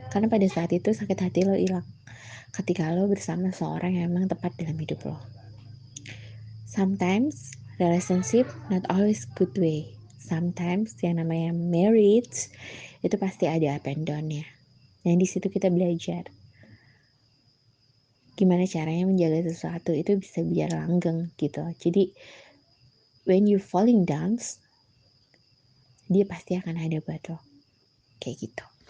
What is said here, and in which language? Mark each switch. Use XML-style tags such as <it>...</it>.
<id>Karena pada saat itu sakit hati lo hilang ketika lo bersama seorang yang memang tepat dalam hidup lo.</id> <en>Sometimes relationship not always good way.</en> <id>Sometimes yang namanya marriage itu pasti ada</id> <en>up and down-</en> <id>nya. Dan di situ kita belajar gimana caranya menjaga sesuatu itu bisa biar langgeng gitu. Jadi</id> <en>when you falling down,</en> <id>dia pasti akan ada buat lo. Kayak gitu.</id>